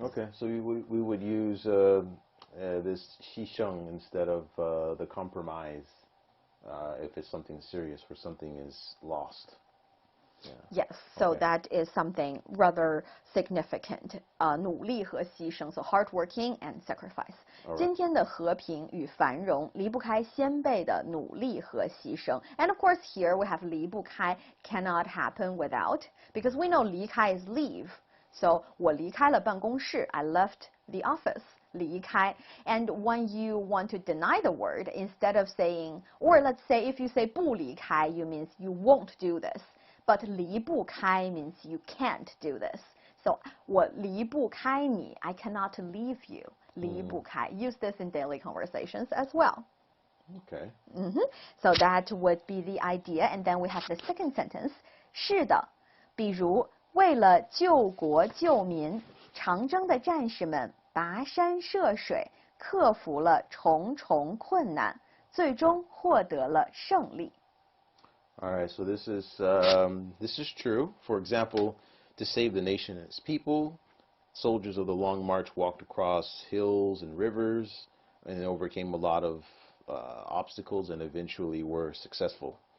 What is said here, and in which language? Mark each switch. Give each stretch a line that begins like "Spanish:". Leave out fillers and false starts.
English: okay, so we would use this 牺牲 instead of the compromise if it's something serious, where something is lost. Yeah. Yes, so Okay. that is something rather significant.
Chinese: 努力和牺牲,
English: so hardworking and sacrifice. All right.
Chinese: 今天的和平与繁荣离不开先辈的努力和牺牲.
English: And of course here we have 离不开 cannot happen without, because we know 离开 is leave.
Chinese: So 我离开了办公室,
English: I left the office.
Chinese: 离开.
English: And when you want to deny the word, instead of saying, or let's say if you say 不离开, you means you won't do this. But 离不开 means you can't do this. So
Chinese: 我离不开你,
English: I cannot leave you.
Chinese: 离不开.
English: Use this in daily conversations as well. Okay. So that would be the idea. And then we have the second sentence.
Chinese: 是的，比如为了救国救民，长征的战士们跋山涉水，克服了重重困难，最终获得了胜利。
English: All right, so this is true. For example, to save the nation and its people, soldiers of the Long March walked across hills and rivers and overcame a lot of obstacles and eventually were successful.